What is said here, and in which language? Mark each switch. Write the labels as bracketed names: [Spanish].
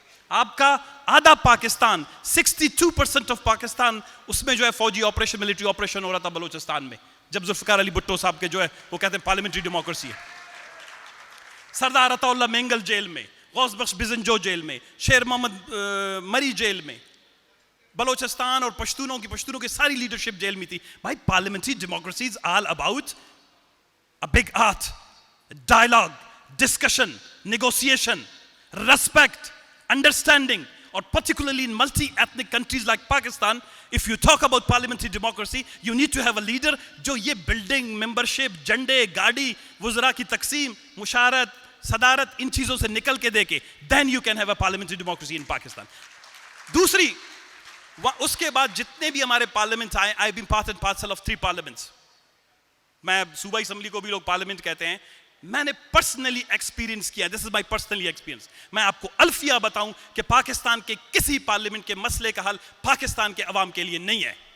[Urdu] آپ کا آدھا پاکستان, 62% آف پاکستان, اس میں جو ہے فوجی آپریشن, ملٹری آپریشن ہو رہا تھا بلوچستان میں, جب ذوالفقار علی بھٹو صاحب کے جو ہے وہ کہتے ہیں پارلیمنٹری ڈیموکریسی ہے. سردار عطا اللہ مینگل جیل میں, غوث بخش بزنجو جیل میں, شیر محمد مری جیل میں, بلوچستان اور پشتونوں کی ساری لیڈرشپ جیل میں تھی. [English] بھائی parliamentary democracy is all about a big art, dialogue, discussion, negotiation, respect, understanding, or particularly in multi-ethnic countries like Pakistan, if you talk about parliamentary democracy, you need to have a leader [Urdu] جو یہ building, membership, جھنڈے, گاڑی, وزراء کی تقسیم, مشارت, صدارت, ان چیزوں سے نکل کے دیکھے, [English] then you can have a parliamentary democracy in Pakistan. [Urdu] دوسری, اس کے بعد جتنے بھی ہمارے پارلیمنٹ آئے, [English] I've been part and parcel of 3 parliaments. [Urdu] میں صوبائی اسمبلی کو بھی لوگ پارلیمنٹ کہتے ہیں. میں نے پرسنلی ایکسپیرینس کیا, [English] This is my personally experience. [Urdu] میں آپ کو الفیہ بتاؤں کہ پاکستان کے کسی پارلیمنٹ کے مسئلے کا حل پاکستان کے عوام کے لیے نہیں ہے.